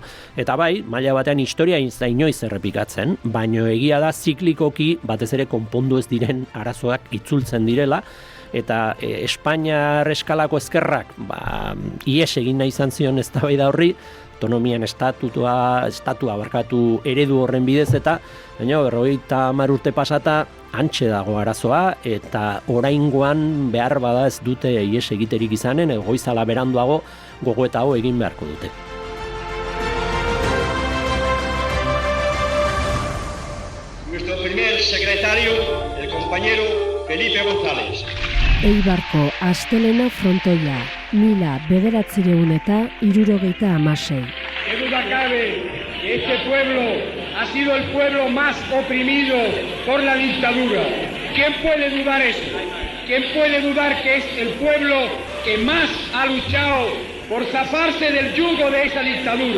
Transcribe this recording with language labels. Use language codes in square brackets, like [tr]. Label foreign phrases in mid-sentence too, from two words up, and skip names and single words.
[eu] Eta bai, maila batean historia inoiz errepikatzen, baino egia da ziklikoki batez ere konpondu ez diren arazoak itzultzen direla, eta Espainiar eskalako ezkerrak ies egin nahi izan zion eztabaida horri, autonomian estatua barkatu eredu horren bidez, eta baina 50 urte pasata hantxe dago arazoa, eta oraingoan behar bada ez dute ies egiterik izanen, goizala beranduago gogoeta hau egin beharko dute. [es] Nuestro primer secretario, el compañero Felipe González. [eu] Eibarko astelena frontoia, 1976. [es] ¿Qué duda cabe que este pueblo ha sido el pueblo más oprimido por la dictadura? ¿Quién puede dudar eso? ¿Quién puede dudar que es el pueblo que más ha luchado por zafarse del yugo de esa dictadura?